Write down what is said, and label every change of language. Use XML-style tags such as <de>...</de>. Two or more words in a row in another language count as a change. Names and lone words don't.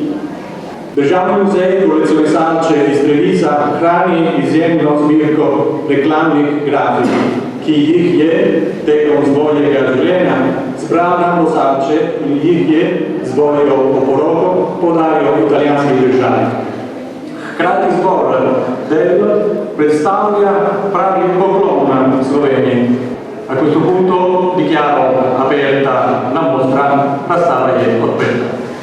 <sl>Državni muzej Kolekcione Salce iz Trevisa hrani izjemno zbirko reklamnih grafik, ki jih je tekom svojega življenja zbral Nando Salce in jih je z svojo oporoko podaril italijanski državi. Hkrati zbor del predstavlja pravi poklon Sloveniji.</sl> <it>A questo punto dichiaro aperta la mostra, la sala è aperta.</it>